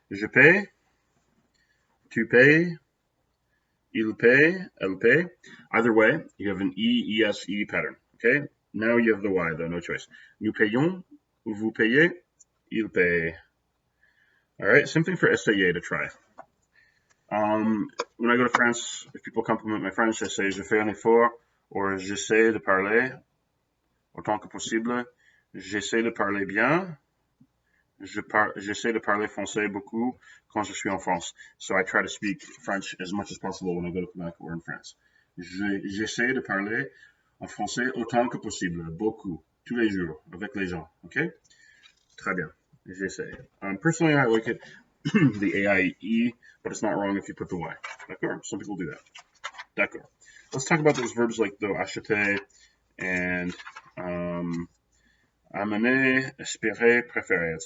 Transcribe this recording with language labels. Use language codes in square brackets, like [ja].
[fr] Je paie, tu payes, il paie, elle paie. [en] Either way, you have an E, ES, E pattern. Okay? Now you have the Y, though, no choice. [fr] Nous payons, vous payez, il paie. [en] All right, same thing for essayer to try. When I go to France, if people compliment my French, I say [fr] je fais un effort, [en] or [fr] j'essaie de parler autant que possible. J'essaie de parler bien. J'essaie de parler français beaucoup quand je suis en France. [en] So I try to speak French as much as possible when I go to Quebec or in France. [fr] J'essaie de parler en français autant que possible, beaucoup, tous les jours, avec les gens. Okay? Très bien. J'essaie. [en] Personally, I like it, the AIE, but it's not wrong if you put the Y. D'accord? Some people do that. D'accord. Let's talk about those verbs like though, acheter and amener, espérer, préférer.